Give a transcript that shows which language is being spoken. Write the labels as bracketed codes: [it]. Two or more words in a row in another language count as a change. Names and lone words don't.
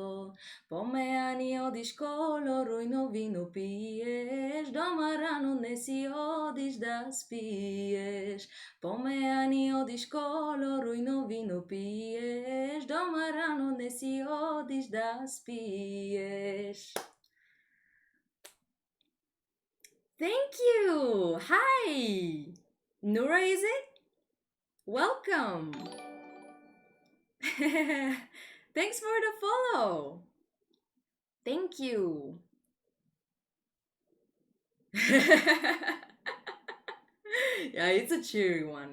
[mk] Помеяни одиш коло, рујно вино пиеш, дома рано не си одиш да спиеш. Помеяни одиш коло, рујно вино пиеш, дома рано не си одиш да спиеш. [en] Thank you. Hi. Nura, is it? Welcome. Thanks for the follow. Thank you. Yeah, it's a cheery one.